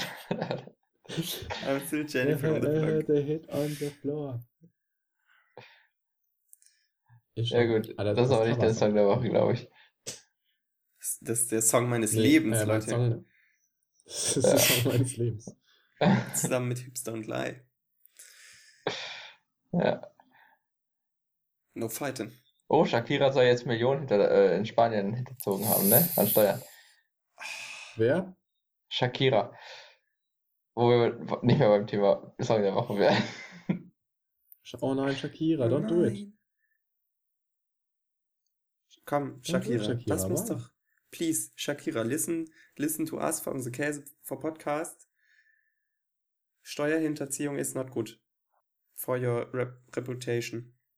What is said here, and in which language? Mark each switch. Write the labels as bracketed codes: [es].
[en] I'm still Jennifer on the Floor. The hit on the floor. [de] Ja gut, das ist auch nicht der Song der Woche, glaube ich. Das ist der Song meines Lebens, Leute. Das ist der Song meines Lebens. Zusammen mit Hipster und Lie. Ja. [en] No fighting. [de] Oh, Shakira soll jetzt Millionen in Spanien hinterzogen haben, ne? An Steuern. Wer? Shakira. Wo wir nicht mehr beim Thema Song der Woche wären. Oh nein, [en] Shakira, don't do it. [de] Komm, Shakira, lass uns doch. [en] Please, Shakira, listen to us from the Käse for Podcast. Steuerhinterziehung is not good for your reputation.